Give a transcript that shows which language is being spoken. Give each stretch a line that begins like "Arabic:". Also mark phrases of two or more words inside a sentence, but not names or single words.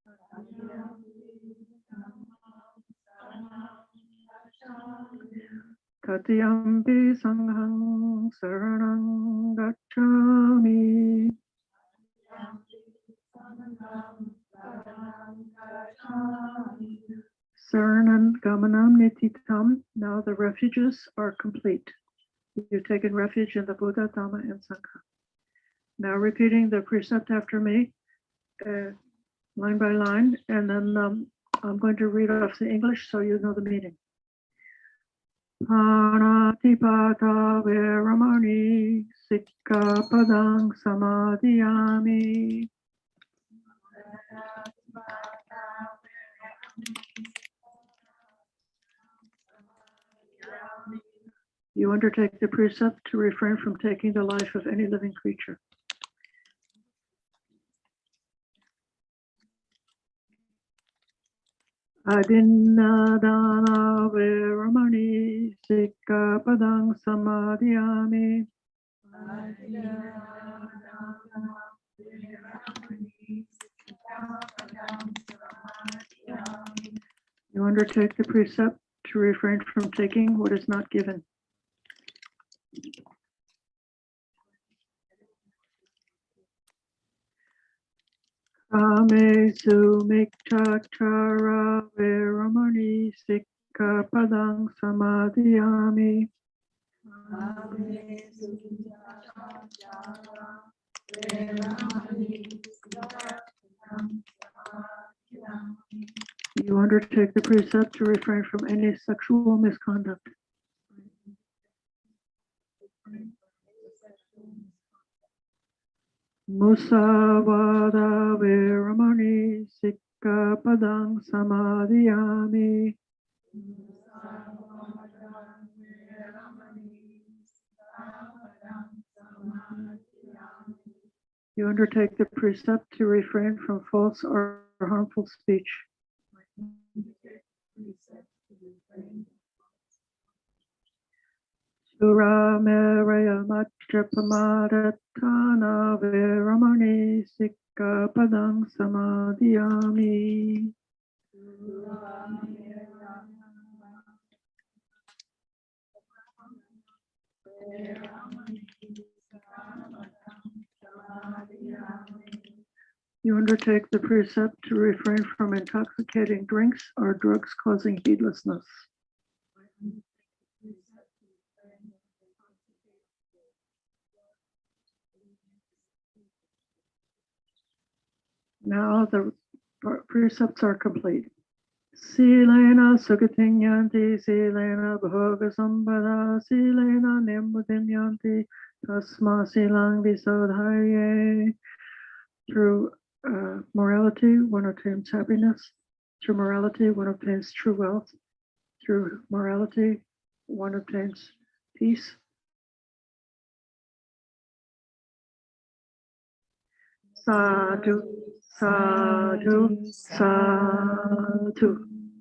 Pali: Tatiyampi sanghang saranang gacchami. Saranam gamanam nititam.
English: Now the refuges are complete. You've taken refuge in the Buddha, Dhamma, and Sangha. Now repeating the precept after me, line by line, and then I'm going to read off the English so you know the meaning.
Pali: Panatipata veramani sikkapadang samadhiyami.
English: You undertake the precept to refrain from taking the life of any living creature.
Pali: Adinadana veramani sikkapadang samadhiyami.
English: You undertake the precept to refrain from taking what is not given.
Pali: Kamesu mikchachara veramani sikkapadang samadhiyami.
English: You undertake the precept to refrain from any sexual misconduct.
Pali: Musavada veramani sikkapadang samadhiyami.
English: You undertake the precept to refrain from false or harmful speech.
Pali: Surameraya matchapamadhatthana veramani sikkapadang samadhiyami.
English: You undertake the precept to refrain from intoxicating drinks or drugs causing heedlessness. Now the precepts are complete.
Pali: Silena sugating yanti, silena bhoga sambhada, silena nimbudhim yanti, tasma silang visodhaye.
English: Through morality, one obtains happiness. Through morality, one obtains true wealth. Through morality, one obtains peace.
Pali: Sadhu, Sadhu, sadhu.